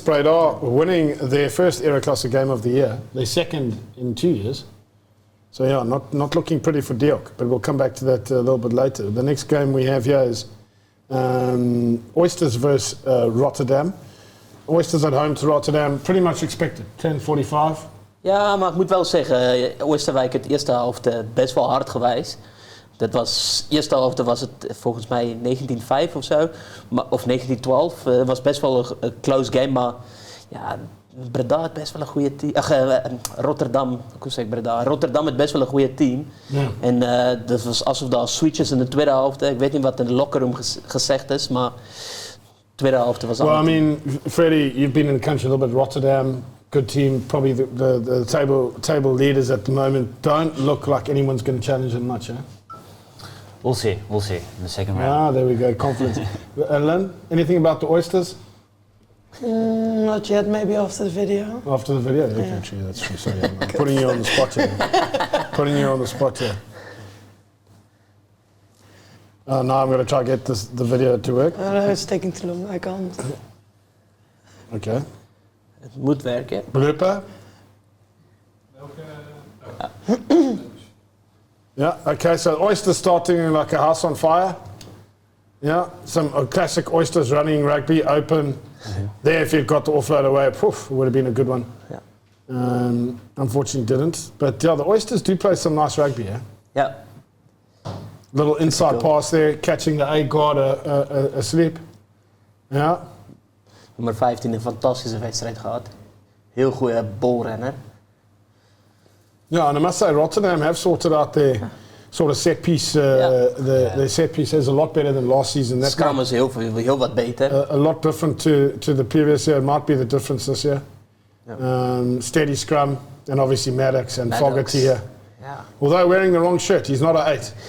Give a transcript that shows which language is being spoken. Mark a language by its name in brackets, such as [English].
[English] Breda winning their first Ereklasse game of the year. Their second in 2 years. So yeah, not looking pretty for Diok, but we'll come back to that a little bit later. The next game we have here is Oysters versus Rotterdam. Oysters at home to Rotterdam, pretty much expected, 10:45. [Dutch] Ja, maar ik moet wel zeggen, Oosterwijk het eerste helft best wel hard geweest. Dat was, eerste helft was het volgens mij 19-5 of zo, of 19-12. Het was best wel een close game, maar ja, Breda had best wel een goede team. Rotterdam, hoe zeg ik Breda? Rotterdam had best wel een goede team. Ja. En dat was alsof er switches in de tweede helft. Ik weet niet wat in de locker room gezegd is, maar de tweede helft was [English] Well, I mean, Freddie, you've been in the country a little bit. Rotterdam, good team. Probably the table leaders at the moment don't look like anyone's going to challenge them much, eh? We'll see in the second round. Ah, there we go, confidence. Lynn, anything about the Oysters? Not yet, maybe after the video. After the video? Okay, true, that's true. Sorry, I'm putting you on the spot here. Putting you on the spot here. Now I'm going to try to get the video to work. No, it's taking too long, I can't. Okay. [Dutch] Het moet werken. [English] Blooper? Yeah, okay, so Oysters starting like a house on fire. Yeah, some classic Oysters running rugby, open. There, if you'd got the offload away, poof, it would have been a good one. Yeah. Unfortunately didn't. But yeah, the Oysters do play some nice rugby, yeah? [Dutch] Ja. [English] Little inside pass there, catching the A-guard asleep. Yeah. [Dutch] Nummer 15, een fantastische wedstrijd gehad. Heel goede bolrenner. [English] Yeah, and I must say, Rotterdam have sorted out their sort of set piece. Their set piece is a lot better than last season. That [Dutch] Scrum is heel wat beter. [English] a lot different to the previous year. It might be the difference this year. Yeah. Steady scrum, and obviously Maddox and Fogarty here. Although wearing the wrong shirt, he's not an 8.